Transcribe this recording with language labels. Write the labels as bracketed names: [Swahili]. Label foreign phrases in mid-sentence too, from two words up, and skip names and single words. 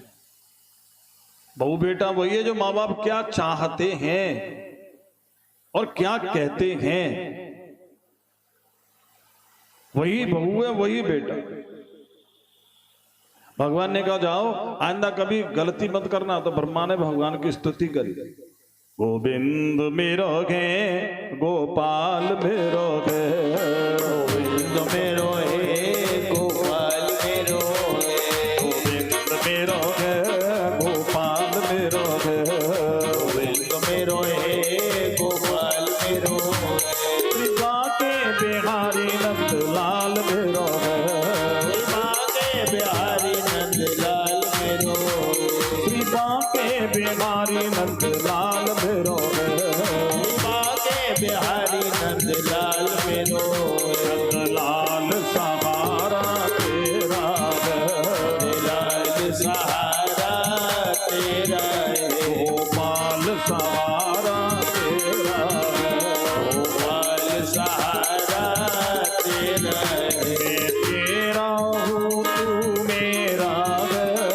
[Hindi] बहू बेटा वही है जो माँ बाप क्या चाहते हैं और क्या कहते हैं, वही बहू है, वही बेटा। भगवान ने कहा जाओ आइंदा कभी गलती मत करना, तो ब्रह्मा ने भगवान की स्तुति करी। [Braj] गोविंद मेरो गे गोपाल मेरो गे, गोविंद मेरो हे गोपाल मेरो गे, गोविंद मेरो गे गोपाल मेरो गे, गोविंद मेरो हे गोपाल मेरो गे, श्री बाके बिहारी नंद लाल मेरो गे, श्री बाके बिहारी नंद लाल मेरो, श्री बाके बिहारी नंद लाल मेरो गे, श्री बाके बिहारी नंद लाल मेरो, [Hindi] नंद लाल सहारा तेरा है, लाल सहारा तेरा है, गोपाल सहारा तेरा है, गोपाल सहारा तेरा है, तेरा हूँ तू मेरा है,